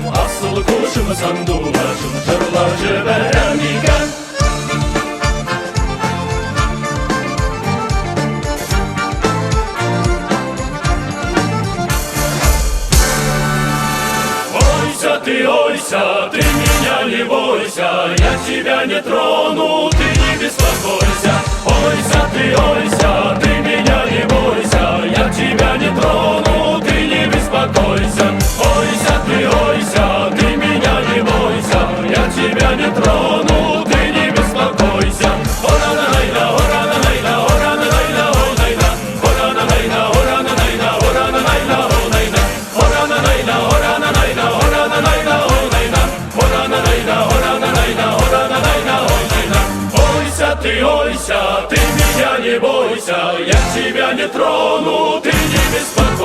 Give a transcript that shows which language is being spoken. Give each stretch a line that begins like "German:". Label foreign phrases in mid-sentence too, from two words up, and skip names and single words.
Tatar: Асыл кошым сандуашым җырлар җибәрәм икән.
Russian: Ойся, ты меня не бойся, я тебя не трону, ты не беспокойся. Ойся, ты меня не бойся, я тебя не трону, ты не беспокойся. Ойся, ты меня не бойся, я тебя не трону, ты не беспокойся. Ора-на-найна, ора-на-найна, ора-на-найна, ора-найна, ора-на-найна, ора-на-найна, ора-на-найна, ора-найна, ора-на-найна, ора-на-найна, ора-на-найна. Ойся, ты меня не бойся, я тебя не трону, ты не беспокойся.